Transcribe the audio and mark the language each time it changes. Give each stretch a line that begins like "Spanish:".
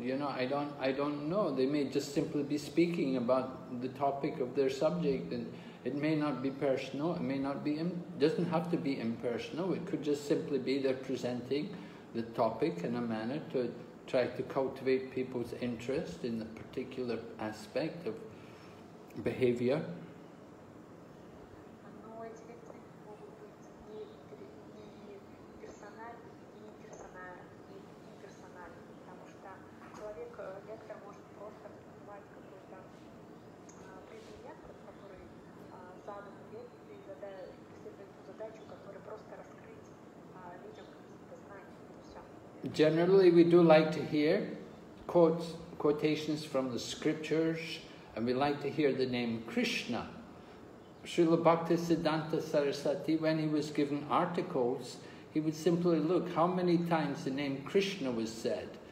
English: You know, I don't know. They may just simply be speaking about the topic of their subject, and it may not be personal. It may not be. Doesn't have to be impersonal. It could just simply be they're presenting the topic in a manner to try to cultivate people's interest in the particular aspect of behavior.
Russian: Но эти лекции могут быть не персональными, не имперсональными, потому что лектор может просто раскрывать какой-то предмет, который задан лекции, и преследует ту задачу, которая просто раскрыть людям какие-то знания, и все.
English: Generally, we do like to hear quotations from the scriptures, and we like to hear the name Krishna Srila Bhaktisiddhanta Saraswati, when he was given articles, he would simply look how many times the name Krishna was said.